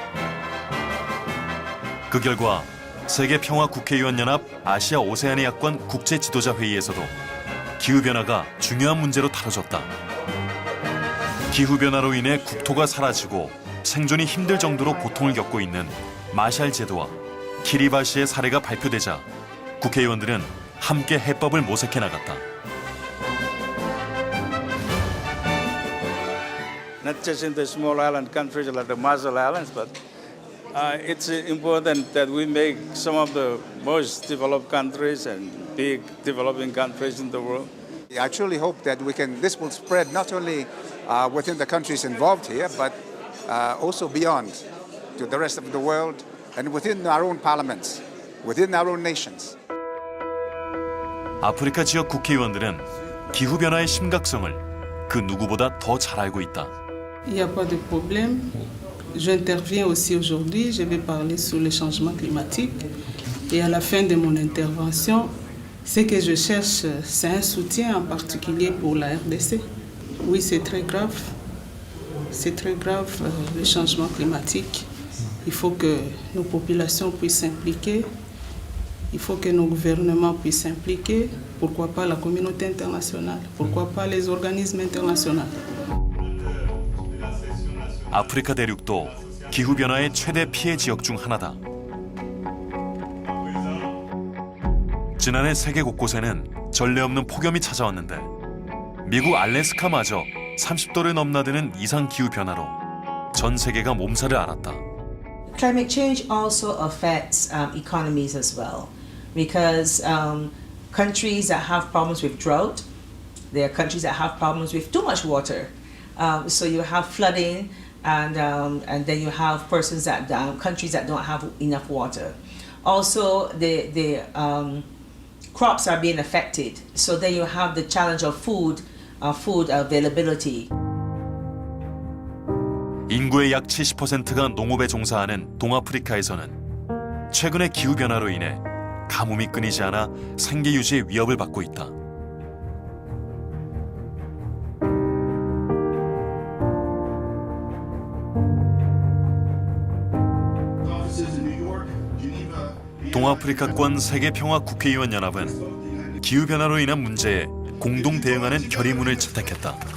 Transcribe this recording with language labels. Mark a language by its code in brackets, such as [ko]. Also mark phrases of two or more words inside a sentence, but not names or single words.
[ko] 그 결과 세계평화국회의원연합 아시아 오세아니 야권 국제지도자회의에서도 기후변화가 중요한 문제로 다뤄졌다. 기후변화로 인해 국토가 사라지고 생존이 힘들 정도로 고통을 겪고 있는 마샬 제도와 키리바시의 사례가 발표되자 국회의원들은 함께 해법을 모색해 나갔다. [en] Not just in the small island countries like the Marshall Islands, but It's important that we make some of the most developed countries and big developing countries in the world. I truly hope that this will spread not only within the countries involved here, but also beyond to the rest of the world and within our own parliaments, within our own nations. [ko] 아프리카 지역 국회의원들은 기후 변화의 심각성을 그 누구보다 더 잘 알고 있다. [fr] Il n'y a pas de problème. J'interviens aussi aujourd'hui. Je vais parler sur le changement climatique. Et à la fin de mon intervention, ce que je cherche, c'est un soutien en particulier pour la RDC. Oui, c'est très grave. C'est très grave le changement climatique. Il faut que nos populations puissent s'impliquer. Il faut que nos gouvernements puissent s'impliquer. Pourquoi pas la communauté internationale? Pourquoi pas les organismes internationaux? [ko] 아프리카 대륙도 기후 변화의 최대 피해 지역 중 하나다. 지난해 세계 곳곳에는 전례 없는 폭염이 찾아왔는데 미국 알래스카마저 30도를 넘나드는 이상 기후 변화로 전 세계가 몸살을 앓았다. [en] Climate change also affects economies as well, because countries that have problems with drought, there are countries that have problems with too much water. So you have flooding, and then you have countries that don't have enough water. Also, the crops are being affected. So then you have the challenge of food availability. [ko] 인구의 약 70%가 농업에 종사하는 동아프리카에서는 최근의 기후 변화로 인해 가뭄이 끊이지 않아 생계 유지의 위협을 받고 있다. 동아프리카권 세계평화국회의원연합은 기후 변화로 인한 문제에 공동 대응하는 결의문을 채택했다.